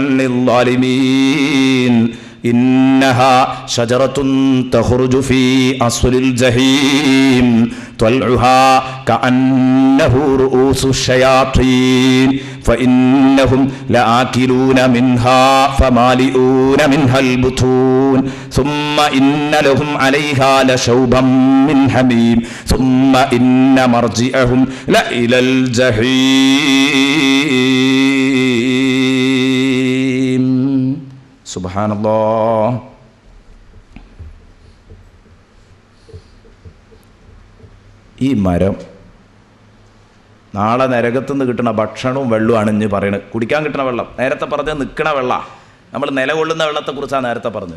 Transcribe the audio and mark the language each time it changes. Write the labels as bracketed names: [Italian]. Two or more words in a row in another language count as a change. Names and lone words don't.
[Arabic] للظالمين إنها شجرة تخرج في أصل الجحيم طلعها كأنه رؤوس الشياطين فإنهم لآكلون منها فمالئون منها البطون ثم إن لهم عليها لشوبا من حميم ثم إن مرجعهم لإلى الجحيم. [Malayalam] സുബ്ഹാനല്ലാഹ്. ഈ മരം നാളെ നരകത്തു നിന്ന് കിട്ടുന്ന ഭക്ഷണവും വെള്ളമാണ് ഇഞ്ഞ് പറയുന്നത്. കുടിക്കാൻ കിട്ടുന്ന വെള്ളം, നേരത്തെ പറഞ്ഞത് നിൽക്കണ വെള്ളം, നമ്മൾ നിലകൊള്ളുന്ന വെള്ളത്തെക്കുറിച്ചാണ് നേരത്തെ പറഞ്ഞത്.